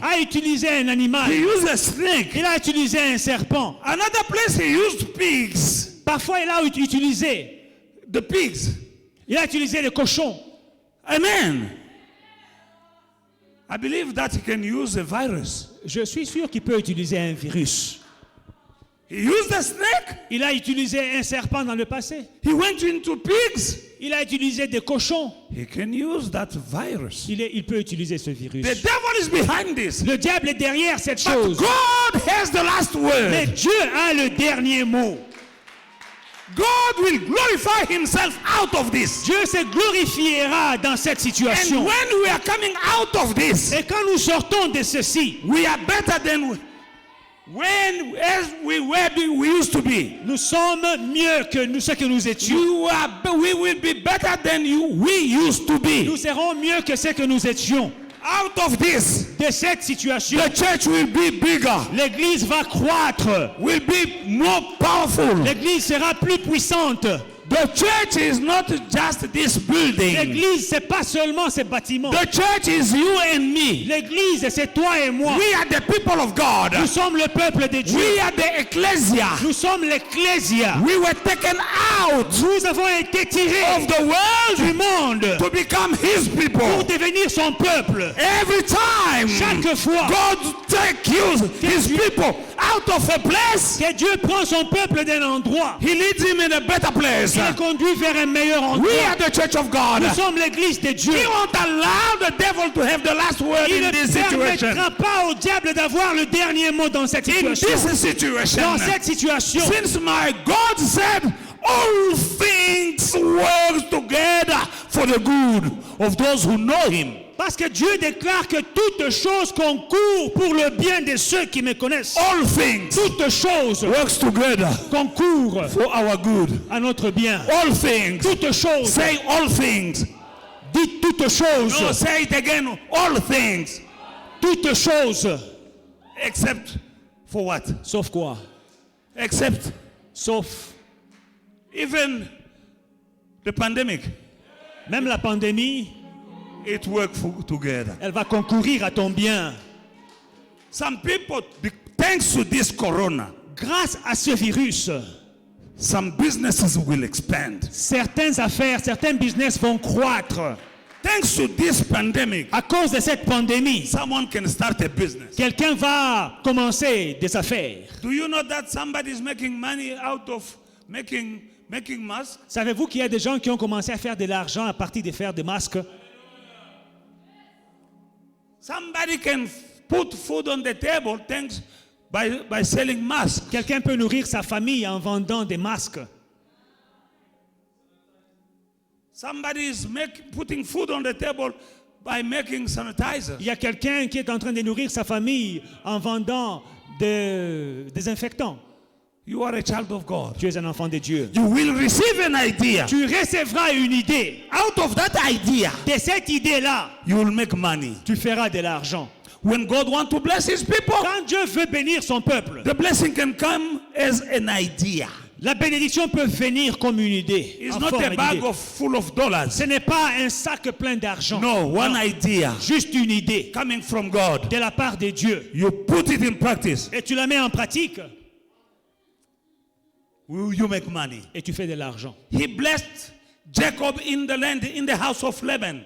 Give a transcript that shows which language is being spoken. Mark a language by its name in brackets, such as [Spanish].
[French] a utilisé un animal. [English] He used a snake. [French] Il a utilisé un serpent. [English] Another place he used pigs. [French] Parfois, il a utilisé [English] the pigs. [French] les cochons. [English] Amen. I believe that he can use a virus. [French] Je suis sûr qu'il peut utiliser un virus. [English] He used a snake. [French] Il a utilisé un serpent dans le passé. [English] He went into pigs. [French] Il a utilisé des cochons. [English] He can use that virus. [French] Il peut utiliser ce virus. [English] The devil is behind this. [French] Le diable est derrière cette [English] But [French] chose. [English] God has the last [French] Mais [English] word. [French] Dieu a le dernier mot. [English] God will glorify himself out of this. [French] Dieu se glorifiera dans cette [English] And [French] situation. [English] when we are coming out of this, [French] Et quand nous sortons de ceci, [English] we are better than when as we used to be. [French] nous sommes mieux que ce que nous étions. [English] We will be better than we used to be. [French] Nous serons mieux que ce que nous étions. [English] Out of this, [French] De cette situation, [English] the church will be bigger, [French] l'Église va croître. [English] will be more powerful. [French] L'Église sera plus puissante. [English] The church is not just this building. [French] L'Église, c'est pas seulement ces bâtiments. [English] The church is you and me. [French] L'Église, c'est toi et moi. [English] We are the people of God. [French] Nous sommes le peuple de Dieu. [English] We are the ecclesia. [French] Nous sommes l'Ecclésia. [English] We were taken out [French] Nous avons été tirés [English] of the world [French] du monde [English] to become his [French] pour [English] people. [French] devenir son peuple. [English] Every time [French] Chaque fois [English] God takes his people out of a place, [French] que Dieu prend son peuple d'un endroit, [English] he leads him in a better place. [French] il le conduit vers un meilleur [English] We [French] endroit. [English] are the church of God. [French] Nous sommes l'Église de Dieu. [English] He won't allow the devil to have the last word [French] Il [English] in [French] ne [English] this situation. [French] permettra pas au diable d'avoir le dernier mot dans cette [English] In [French] situation. [English] this situation, [French] Dans cette situation, [English] since my God said all things work together for the good of those who know him. [French] parce que Dieu déclare que toutes choses concourent pour le bien de ceux qui me connaissent. [English] All things [French] Toutes choses [English] works together [French] concourent [English] for our good. [French] à notre bien. [English] All things. [French] Toutes choses. [English] Say all things. [French] Dites toutes choses. [English] No, say it again. All things. [French] Toutes choses. [English] Except for what? [French] Sauf quoi? [English] Except [French] Sauf [English] even the pandemic. [French] même la pandémie, [English] It worked together. [French] elle va concourir à ton bien. [English] Some people, thanks to this corona, [French] Grâce à ce virus, [English] some businesses will expand. [French] certaines affaires, certains business vont croître. [English] Thanks to this pandemic, [French] À cause de cette pandémie, [English] someone can start a business. [French] quelqu'un va commencer des affaires. [English] Do you know that somebody is making money out of making masks? [French] Savez-vous qu'il y a des gens qui ont commencé à faire de l'argent à partir de faire des masques? [English] Somebody can put food on the table thanks by selling masks. [French] Quelqu'un peut nourrir sa famille en vendant des masques. [English] Somebody is putting food on the table by making sanitizer. [French] Il y a quelqu'un qui est en train de nourrir sa famille en vendant des désinfectants. [English] You are a child of God. [French] Tu es un enfant de Dieu. [English] You will receive an idea. [French] Tu recevras une idée. [English] Out of that idea, [French] De cette idée-là, [English] you will make money. [French] tu feras de l'argent. [English] When God wants to bless his people, [French] Quand Dieu veut bénir son peuple, [English] the blessing can come as an idea. [French] la bénédiction peut venir comme une idée. [English] It's [French] en [English] not [French] forme [English] a bag [French] d'idée. [English] full of dollars. [French] Ce n'est pas un sac plein d'argent. [English] No, one idea [French] Juste une idée [English] coming from God. [French] de la part de Dieu. [English] You put it in practice. [French] Et tu la mets en pratique [English] You make money. [French] et tu fais de l'argent. [English] He blessed Jacob in the land, in the house of Laban.